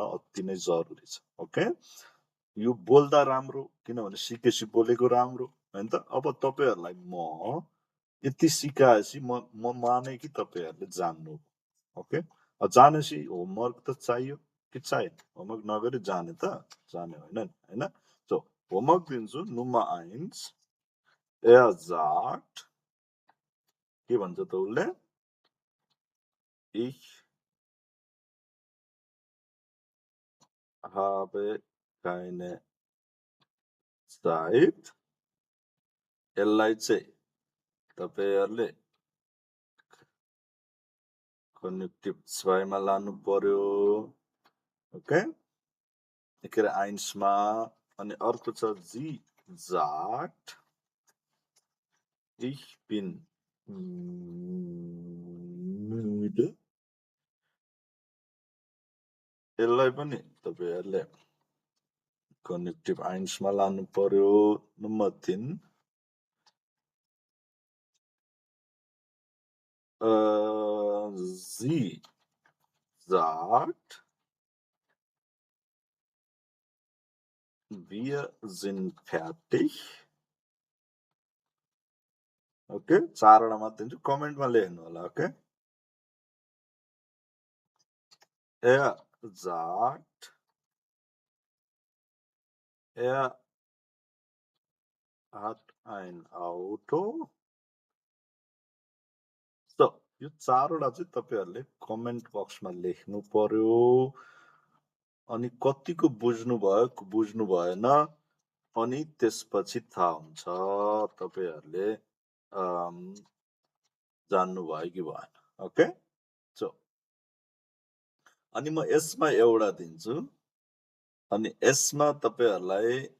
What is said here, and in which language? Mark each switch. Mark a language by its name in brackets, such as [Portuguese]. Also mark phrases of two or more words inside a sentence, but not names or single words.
[Nepali] अति नै जरुरी छ ओके यो बोल्दा राम्रो किनभने सिकेपछि बोलेको राम्रो हैन त अब तपाईहरुलाई म यति सिकाएपछि म माने कि तपाईहरुले जान्नु ओके जानेपछि होमवर्क त चाहियो कि चाहिएन होमवर्क नगरी जाने त जाने होइन नि हैन सो होमवर्क दिन्छु नुम्बर 1 [German] er sagt [Nepali] के भन्छ त उसले [German] ich habe keine Zeit [Nepali] यसलाई चाहिँ तपाईहरुले कनेक्टिभ 2 मा लानु पर्यो ओके के अरे 1 मा अनि अर्को छ [German] sie sagt ich bin müde [Nepali] यसलाई पनि तपाईहरुले कनेक्टिभ 1 मा लानु पर्यो नम्बर 3 [German] sie sagt wir sind fertig [Nepali] ओके 4 वटा मात्र दिन्छु कमेन्टमा लेख्नु होला ओके [German] er sagt er hat ein Auto [Nepali] so यो 4 वटा चाहिँ तपाईहरुले कमेन्ट बक्समा लेख्नु पर्यो अनि कतिको बुझ्नु भयो बुझ्नु भएन अनि त्यसपछि थाहा हुन्छ तपाईहरुले जान्नु भयो कि भएन ओके सो अनि म यसमा एउटा दिन्छु अनि यसमा तपाईहरुलाई